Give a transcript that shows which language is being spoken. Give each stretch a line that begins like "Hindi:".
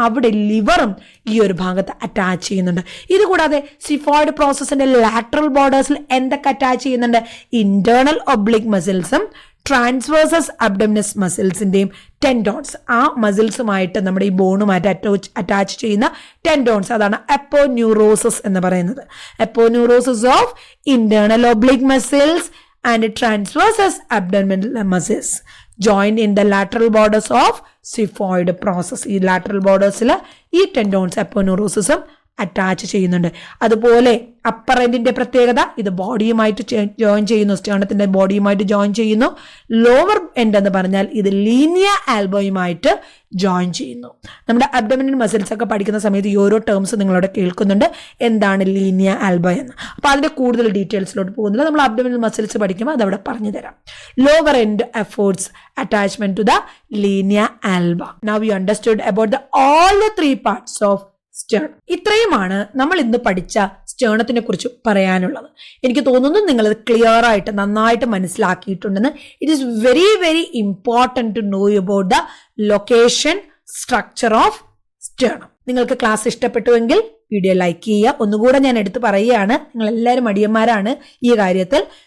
Malayalam: അവിടെ ലിവറും ഈ ഒരു ഭാഗത്ത് അറ്റാച്ച് ചെയ്യുന്നുണ്ട്. ഇതുകൂടാതെ സിഫോയിഡ് പ്രോസസ്സിന്റെ ലാറ്ററൽ ബോർഡേഴ്സിൽ എന്തൊക്കെ അറ്റാച്ച് ചെയ്യുന്നുണ്ട്? ഇന്റേണൽ ഒബ്ലിക് മസിൽസും ട്രാൻസ്വേഴ്സസ് അബ്ഡമിനസ് മസിൽസിന്റെയും ടെൻഡോൺസ്, ആ മസിൽസുമായിട്ട് നമ്മുടെ ഈ ബോണുമായിട്ട് അറ്റാച്ച് ചെയ്യുന്ന ടെൻഡോൺസ്, അതാണ് എപ്പോന്യൂറോസിസ് എന്ന് പറയുന്നത്.
English: Aponeurosis of internal oblique muscles and transversus abdominal muscles joined in the lateral borders of xiphoid process.
Malayalam: ഈ lateral bordersൽ ഈ ടെൻഡോൺസ് എപ്പോന്യൂറോസിസും അറ്റാച്ച് ചെയ്യുന്നുണ്ട്. അതുപോലെ അപ്പർ എൻഡിന്റെ പ്രത്യേകത ഇത് ബോഡിയുമായിട്ട് ജോയിൻ ചെയ്യുന്നു, സ്റ്റേണത്തിന്റെ ബോഡിയുമായിട്ട് ജോയിൻ ചെയ്യുന്നു. ലോവർ എൻഡ് എന്ന് പറഞ്ഞാൽ ഇത് ലീനിയർ ആൽബോയുമായിട്ട് ജോയിൻ ചെയ്യുന്നു. നമ്മുടെ അബ്ഡോമിനൽ മസിൽസ് ഒക്കെ പഠിക്കുന്ന സമയത്ത് ഈ ഓരോ ടേംസ് നിങ്ങളോട് കേൾക്കുന്നുണ്ട്, എന്താണ് ലീനിയർ ആൽബോ എന്ന്. അപ്പോൾ അതിന്റെ കൂടുതൽ ഡീറ്റെയിൽസിലോട്ട് പോകുന്നില്ല, നമ്മൾ അബ്ഡോമിനൽ മസിൽസ് പഠിക്കുമ്പോൾ അതവിടെ പറഞ്ഞു തരാം.
English: Lower end affords attachment to the linear alba. Now you understood about all the 3 parts of sternum.
Malayalam: ഇത്രയുമാണ് നമ്മൾ ഇന്ന് പഠിച്ച സ്റ്റേണത്തിനെ കുറിച്ച് പറയാനുള്ളത്. എനിക്ക് തോന്നുന്നു നിങ്ങൾ ഇത് ക്ലിയർ ആയിട്ട് നന്നായിട്ട് മനസ്സിലാക്കിയിട്ടുണ്ടെന്ന്.
English: It is very very important to know about the location structure of sternum.
Malayalam: നിങ്ങൾക്ക് ക്ലാസ് ഇഷ്ടപ്പെട്ടുവെങ്കിൽ വീഡിയോ ലൈക്ക് ചെയ്യുക. ഒന്നുകൂടെ ഞാൻ എടുത്തു പറയുകയാണ്, നിങ്ങൾ എല്ലാവരും മടിയന്മാരാണ് ഈ കാര്യത്തിൽ.